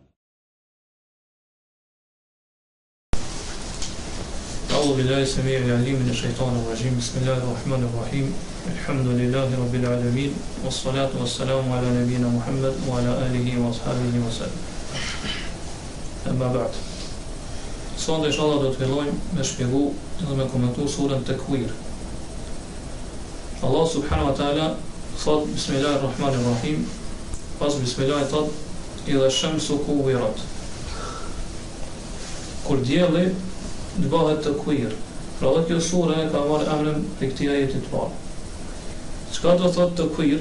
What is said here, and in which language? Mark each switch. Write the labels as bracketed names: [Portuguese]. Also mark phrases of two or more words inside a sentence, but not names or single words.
[Arabic] أعوذ بالله السميع العليم من الشيطان الرجيم بسم الله الرحمن الرحيم الحمد لله رب العالمين والصلاة والسلام على نبينا محمد وعلى آله وأصحابه وسلم أما بعد [Albanian] Sonde inshallah do të fillojmë me shpjegu dhe me komentu surën Takwir. Allah [Arabic] سبحانه وتعالى [Albanian] thot Bismillahirrahmanirrahim, pas Bismillah thot [Arabic] إذا الشمس كورت. [Albanian] Kur dielli të bëhet takwir. Pra dhe kjo sura e ka marrë emrin për këtij ajeti të parë. Çka do thot takwir?